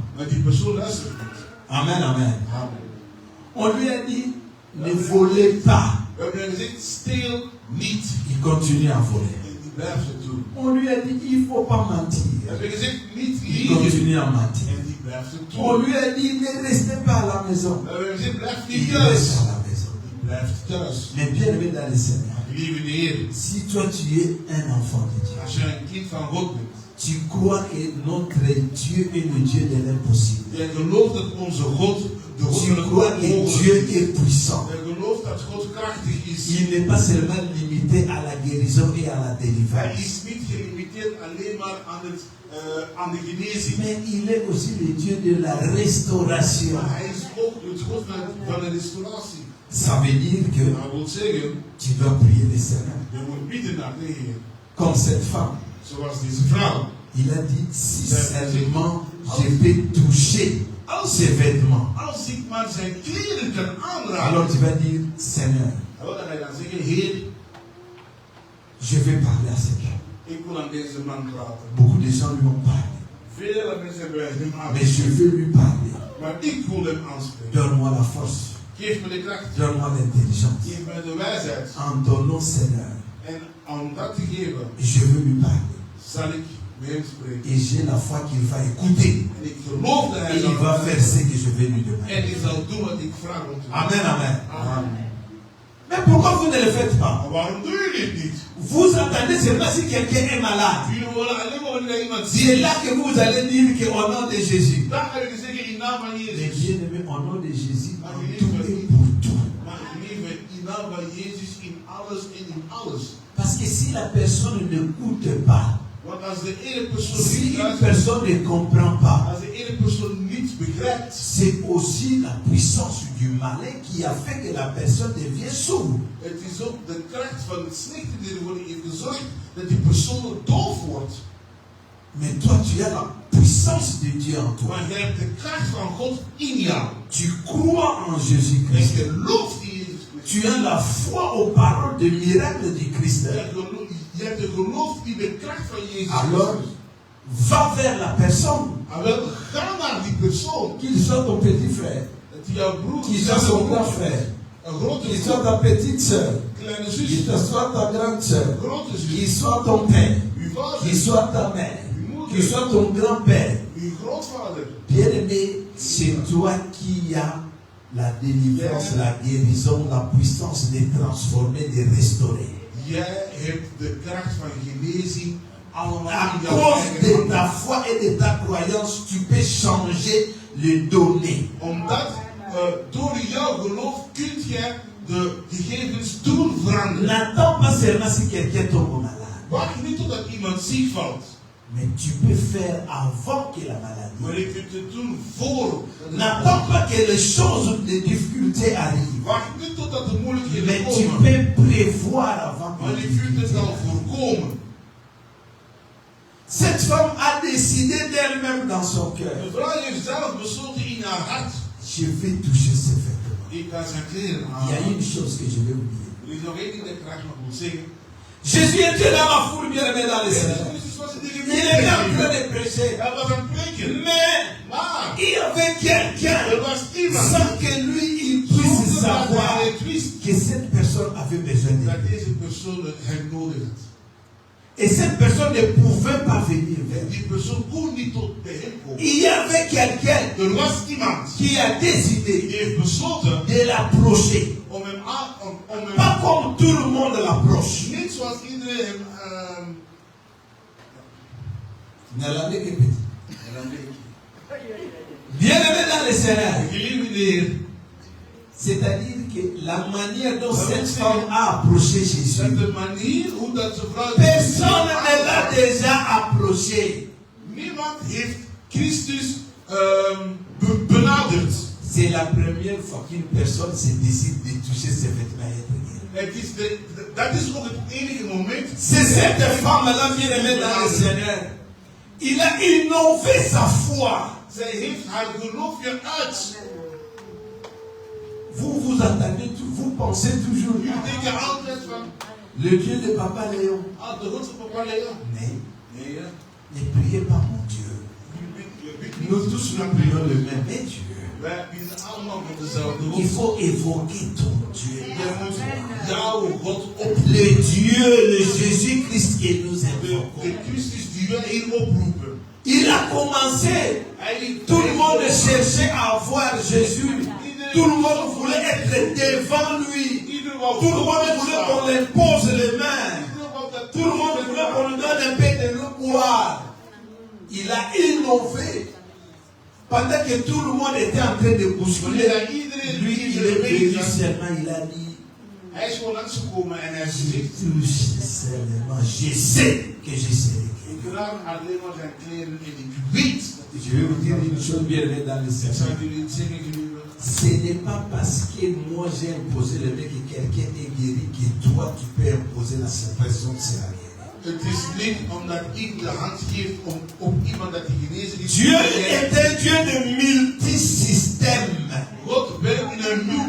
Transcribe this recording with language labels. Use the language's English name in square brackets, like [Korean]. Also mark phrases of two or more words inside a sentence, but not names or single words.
[Dutch] maar die persoon luistert niet. Amen, amen. Amen. [French] On lui a dit, ne volez pas. [Dutch] We hebben hem gezegd, steel niet. [French] Il continue à voler. [Dutch] En die blijft het doen. [French] On lui a dit, il ne faut pas mentir. [Dutch] We hebben gezegd, niet [French] Il [Dutch] liegen. [French] continue à mentir. [Dutch] En die blijft het [French] On [Dutch] doen. [French] lui a dit, ne restez pas à la maison. [Dutch] We hebben gezegd, blijf [French] Il [Dutch] niet [French] reste [Dutch] thuis. [French] à la maison. [Dutch] Die blijft thuis. [French] Mais bien aimé dans le Seigneur, [Dutch] Lieve Heer, [French] si toi tu es un enfant de Dieu, [Dutch] als je een kind van God bent, [French] tu crois que notre Dieu est le Dieu de l'impossible. [Dutch] jij gelooft dat onze God de God [French] Tu [Dutch] van het [French] crois que Dieu [Dutch] onmogelijke is. [French] est puissant. [Dutch] Jij gelooft dat God krachtig is. [French] Il n'est pas seulement limité à la guérison et à la [Dutch] Hij [French] délivrance, [Dutch] is niet gelimiteerd alleen maar aan de genezing. [French] mais il est aussi le Dieu de la restauration. [Dutch] Maar hij is ook het God van de restauratie. [French] Ça veut dire que [Dutch] Dat wil zeggen, [French] tu dois prier le Seigneur. [Dutch] je moet bidden naar de Heer. [French] Comme cette femme, [Dutch] Zoals deze vrouw. [French] il a dit, si seulement je peux toucher ses vêtements. [Dutch] Als ik maar zijn kleren kan aanraken. [French] Alors tu vas dire, Seigneur, [Dutch] Dan ga je dan zeggen, Heer, [French] je vais parler à cette femme. [Dutch] ik wil aan deze man praten. [French] Beaucoup de gens lui ont parlé. [Dutch] Vele mensen hebben hem [French] Mais je [Dutch] aangesproken. [French] veux lui parler. [Dutch] Maar ik wil hem aanspreken. [French] Donne-moi la force. [Dutch] Geef me de kracht. [French] Donne-moi l'intelligence. [Dutch] Geef me de wijsheid. [French] En ton nom, Seigneur, [Dutch] En om dat te geven, [French] je veux lui parler. [Dutch] zal ik met hem spreken. [French] Et j'ai la foi qu'il va écouter. [Dutch] En ik geloof dat [French] Et [Dutch] hij [French] il [Dutch] zal [French] va faire ce que je vais lui demander. [Dutch] En ik zal doen wat ik vraag om te doen. Amen, amen. Amen. [French] Mais pourquoi vous ne le faites pas? [Dutch] Maar waarom doe je dit niet? [French] Vous entendez seulement si quelqu'un est malade. [Dutch] Jullie willen alleen maar wanneer iemand [French] C'est [Dutch] ziek is. [French] là que vous allez dire qu'au nom de Jésus. [Dutch] Dan ga je zeggen in naam van [French] Les [Dutch] Jezus. [French] bien-aimés, au nom de Jésus, en tout et pour tout. [Dutch] Maar lieve, in naam van Jezus in alles en in alles. [French] Parce que si la personne n'écoute pas, [Dutch] Want als de ene persoon [French] si [Dutch] niet [French] une [Dutch] luistert, [French] personne ne comprend pas, [Dutch] als de ene persoon niet begrijpt, [French] c'est aussi la puissance du malin qui a fait que la personne devient sourde. [Dutch] het is ook de kracht van het slechte die ervoor heeft gezorgd dat die persoon doof wordt. [French] Mais toi, tu as la puissance de Dieu en toi. [Dutch] Maar jij hebt de kracht van God in jou. [French] Tu crois en [Dutch] En [French] Jésus-Christ. [Dutch] je gelooft in Jezus Christus. [French] Tu as la foi aux paroles de miracle du Christ. [Dutch] Je hebt de geloof in de kracht van Jezus [French] Alors, [Dutch] Christus. [French] va vers la personne. [Dutch] En wel, ga naar die persoon. [French] Qu'il soit ton petit frère, [Dutch] Dat die jouw broer, [French] qu'il soit son grand frère, [Dutch] een grote [French] qu'il soit [Dutch] broer, [French] ta petite soeur, [Dutch] kleine [French] qu'il [Dutch] zus, [French] soit ta grande soeur, [Dutch] grote [French] qu'il [Dutch] zus, [French] soit ton père, [Dutch] uw vader, [French] qu'il soit ta mère, qu'il soit ton grand-père. [Dutch] uw grootvader. [French] Bien-aimé, c'est toi qui as la délivrance, la guérison, la puissance de transformer, de restaurer. [Dutch] Jij hebt de kracht van genezing allemaal [French] À [Dutch] in jouw [French] cause [Dutch] eigen [French] de [Dutch] handen. [French] ta foi et de ta croyance, tu peux changer le donné. [Dutch] Omdat door jouw geloof kunt jij de gegevens doen veranderen. [French] N'attends pas seulement si quelqu'un tombe malade, [Dutch] Wacht niet totdat iemand ziek valt. [French] mais tu peux faire avant que la maladie. [Dutch] Maar je kunt het doen voor. [French] N'attends pas que les choses, les difficultés arrivent, [Dutch] Wacht niet totdat de moeilijkheden [French] mais tu [Dutch] komen. [French] peux prévoir avant que [Dutch] Maar [French] les [Dutch] je kunt het [French] difficultés [Dutch] al [French] arrivent. [Dutch] voorkomen. [French] Cette femme a décidé d'elle-même dans son cœur, [Dutch] De vrouw heeft zelf besloten in haar hart. [French] je vais toucher ses vêtements. [Dutch] Ik ga zijn kleren [French] Il y a [Dutch] aan. [French] une chose que je vais oublier. [Dutch] Er is nog één ding dat ik graag nog moet zeggen. [French] Jésus était dans la foule, bien aimé dans les [Dutch] Jezus [French] Seigneur. [Dutch] Christus was in de [French] Il était en train [Dutch] gemeente. [French] de prêcher. [Dutch] Hij was aan het preken. [French] Mais [Dutch] Maar [French] il y avait quelqu'un, [Dutch] er was iemand [French] sans que lui il puisse [Dutch] zonder dat [French] savoir [Dutch] hij het wist [French] que cette personne avait besoin de [Dutch] dat [French] lui. [Dutch] deze persoon hem nodig had. [French] Et cette personne ne pouvait pas venir vers [Dutch] En [French] lui. [Dutch] die persoon kon niet tot bij hem komen. [French] Il y avait quelqu'un [Dutch] Er was iemand [French] qui a [Dutch] die [French] décidé [Dutch] heeft besloten [French] de l'approcher. [Dutch] om hem aan, om hem [French] Pas comme tout le monde l'approche. [Dutch] niet zoals iedereen hem. [French] Bien aimé dans le Seigneur. [Dutch] Geliefde Heer, [French] C'est-à-dire que la manière dont cette femme a approché Jésus, [Dutch] dat de manier hoe dat ze vrouw. [French] personne ne l'a déjà approché. [Dutch] Niemand heeft Christus benaderd. [French] C'est la première fois qu'une personne se décide de toucher ses vêtements et être guérie. [Dutch] Dat is ook het enige moment. [French] C'est cette femme-là, bien aimée dans le Seigneur. Il a innové sa foi. [Dutch] Zij heeft haar geloof geuit. [French] Vous vous attendez, vous pensez toujours [Dutch] U denkt altijd van, [French] le Dieu de Papa Léon. [Dutch] de God van Papa Leon. [French] Mais [Dutch] Nee, ja. [French] ne priez pas mon Dieu. Nous tous nous prions le même Dieu. [Dutch] Wij bidden allemaal met dezelfde [French] Il [Dutch] God. [French] faut évoquer ton Dieu. [Dutch] Je moet jouw God op. [French] Le Dieu, le Jésus-Christ que nous invoquons. [Dutch] De Christus die wij hier oproepen. [French] Il a commencé. Tout le monde cherchait à voir Jésus. Tout le monde voulait être devant lui. Tout le monde voulait qu'on lui pose les mains. Tout le monde voulait qu'on lui donne un peu de l'eau boire. Il a innové. Pendant que tout le monde était en train de bousculer, lui, il est venu seulement, il a dit, [Dutch] Hij is gewoon langsgekomen en hij heeft gezegd, [French] touche seulement, je sais que je serai [Dutch] ik [French] guéri. [Dutch] raak alleen maar zijn kleren en ik weet dat [French] Je vais vous dire une chose bien aimée dans le [Dutch] ik [French] Seigneur. [Dutch] zou jullie het zeggen, geliefde. [French] Ce n'est pas parce que moi j'ai imposé le mec que quelqu'un est guéri que toi tu peux imposer la personne sera guérie. [Dutch] Het is niet omdat ik de hand geef op iemand dat hij genezen is. [French] Dieu est un Dieu de multisystème. [Dutch] God werkt in een